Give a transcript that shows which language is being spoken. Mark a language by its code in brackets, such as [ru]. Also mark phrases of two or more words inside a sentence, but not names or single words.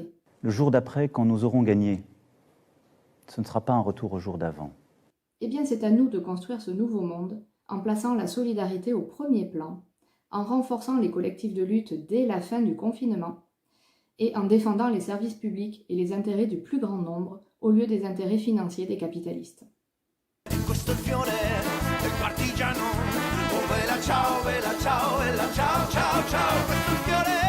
[fr] Le jour d'après, quand nous aurons gagné, ce ne sera pas un retour au jour d'avant. Eh bien, c'est à nous de construire ce nouveau monde en plaçant la solidarité au premier plan, en renforçant les collectifs de lutte dès la fin du confinement et en défendant les services publics et les intérêts du plus grand nombre au lieu des intérêts financiers des capitalistes. [it] Questo è il fiore del partigiano, oh bella ciao, ciao, ciao, ciao, questo è il fiore